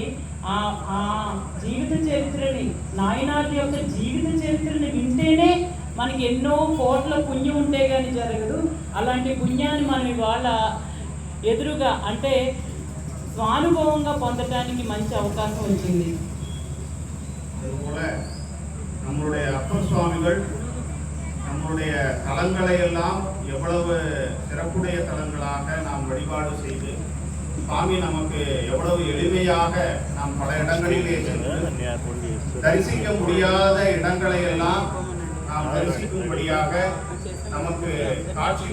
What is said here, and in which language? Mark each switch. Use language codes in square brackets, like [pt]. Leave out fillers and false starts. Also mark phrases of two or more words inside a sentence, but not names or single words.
[te] ఆ జీవిత చరిత్రని, నాయనార్ల యొక్క జీవిత చరిత్రని వింటేనే మనకి ఎన్నో కోట్ల పుణ్యం ఉంటే కానీ జరగదు. అలాంటి పుణ్యాన్ని మనం ఇవాళ ఎదురుగా అంటే స్వానుభవంగా పొందడానికి మంచి అవకాశం వచ్చింది. [ta] நம்மளுடைய அப்பர் சுவாமிகள் நம்முடைய தலங்களை எல்லாம் எவ்வளவு சிறப்புடைய தலங்களாக நாம் வழிபாடு செய்து சுவாமி நமக்கு எவ்வளவு எளிமையாக நாம் பல இடங்களிலே சென்று தரிசிக்க முடியாத இடங்களை எல்லாம் நாம் தரிசிக்கும்படியாக நமக்கு காட்சி